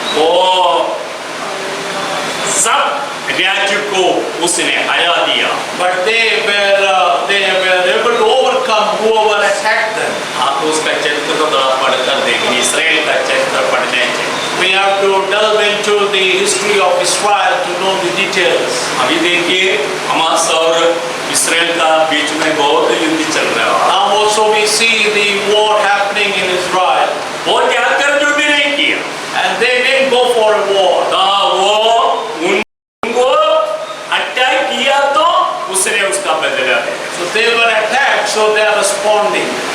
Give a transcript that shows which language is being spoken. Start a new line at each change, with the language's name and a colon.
Hindi: वो सब राज्य को उसने हरा दिया।
English: But they were able to overcome whoever attacked them.
Hindi: आप उसका चरित्र को थोड़ा पढ़कर देखें, इसराइल का चरित्र पढ़ने से
English: We have to delve into the history of Israel to know the details.
Hindi: अभी देखिए हमास और इसराइल का बीच में बहुत युद्ध चल रहा है।
English: Now also we see the war happening in Israel.
Hindi: वो जाकर युद्ध नहीं किया,
English: And they didn't go for a war.
Hindi: वो उनको अटैक किया तो उसने उसका बदला लिया।
English: So they were attacked, so they are responding.